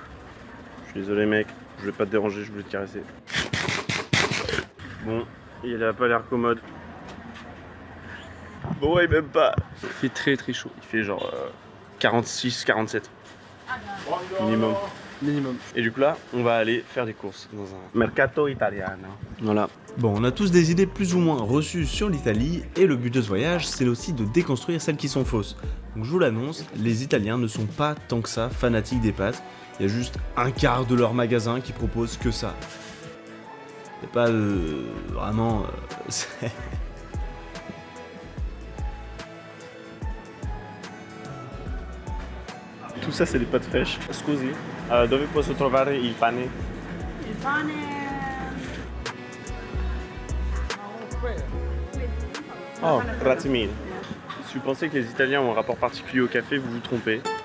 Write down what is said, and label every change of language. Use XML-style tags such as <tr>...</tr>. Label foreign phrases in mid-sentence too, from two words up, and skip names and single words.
<fr>Je suis désolé mec, je voulais pas te déranger, je voulais te caresser. Bon, il a pas l'air commode. Bon ouais, même pas. Il fait très chaud. Il fait genre 46, 47 minimum. Minimum. Et du coup là, on va aller faire des courses dans un</fr> <it>mercato italiano.</it> <fr>Voilà. Bon, on a tous des idées plus ou moins reçues sur l'Italie et le but de ce voyage, c'est aussi de déconstruire celles qui sont fausses. Donc je vous l'annonce, les Italiens ne sont pas tant que ça fanatiques des pâtes. Il y a juste un quart de leur magasin qui propose que ça. C'est pas vraiment... Tout ça, c'est des pâtes fraîches.</fr> <it>Scusi, dove posso trovare il pane? Il pane... Oh, grazie mille.</it> <fr>Si vous pensez que les Italiens ont un rapport particulier au café, vous vous trompez.</fr>